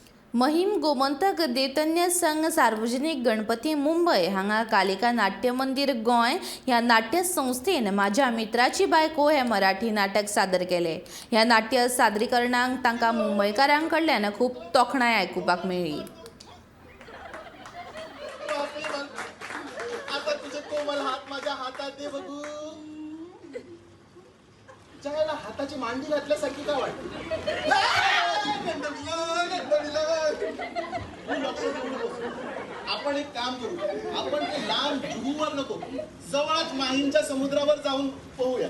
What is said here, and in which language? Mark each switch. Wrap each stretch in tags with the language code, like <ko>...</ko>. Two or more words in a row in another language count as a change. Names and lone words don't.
<mr>महिम गोमंतक देतन्य संघ सार्वजनिक गणपती मुंबई हांगा कालिका नाट्य मंदिर गोंय ह्या नाट्य संस्थेन माझ्या मित्राची बायको हे मराठी नाटक सादर केले।</mr> <kok>ह्या नाट्य सादरीकरणाक तांकां मुंबईकारां कडल्यान खूप तोखणाय आयकुपाक मेळ्ळी।</kok> <mr>आता तुझे कोमल हात माझ्या हातात दे बघू। जायला हाताची मांडी घातल्यासारखी का वाटते? आपण एक काम करू, आपण ते लांब जुहूवर नको, जवळच माहीमच्या समुद्रावर जाऊन पोहूया।</mr>